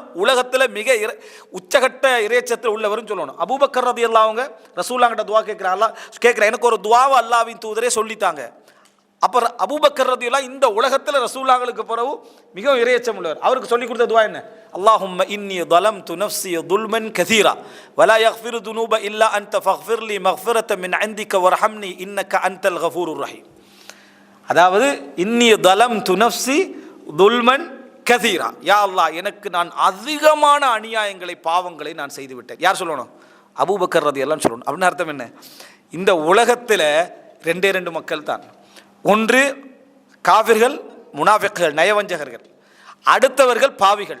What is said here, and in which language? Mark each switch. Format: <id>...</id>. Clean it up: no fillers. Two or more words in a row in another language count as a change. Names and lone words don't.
<ta>உலகத்தில் மிக உச்சகட்ட இறைச்சத்தில் உள்ளவரும் சொல்லணும். அபூபக்கர் ரலியல்லாஹு அவங்க ரசூலுல்லாஹ்கிட்ட துஆ கேட்குறேன், எனக்கு ஒரு துஆவை அல்லாஹ்வின் தூதரே சொல்லித்தாங்க. அப்போ அபூபக்கர் ரலியல்லாஹு இந்த உலகத்தில் ரசூலுல்லாஹ்களுக்கு பிறகு மிகவும் இறையச்சம் உள்ளவர். அவருக்கு சொல்லி கொடுத்த துஆ என்ன?</ta> <ar>اللهم إني ظلمت نفسي ظلما كثيرا ولا يغفر الذنوب الا انت فاغفر لي مغفرة من عندك وارحمني انك انت الغفور الرحيم. அதாவது இன்னி ظلمت نفسي ظلما كثيرا,</ar> <ta>யா அல்லாஹ் எனக்கு நான் அதிகமான அநியாயங்களை பாவங்களை நான் செய்து விட்டேன். யார் சொல்லணும்? அபூபக்கர் ரலியல்லாஹு சொல்லணும். அப்படின்னு அர்த்தம் என்ன? இந்த உலகத்தில் ரெண்டே ரெண்டு மக்கள் தான். ஒன்று காஃபிர்கள், முனாஃபிக்குகள், நயவஞ்சகர்கள். அடுத்தவர்கள் பாவிகள்.</ta>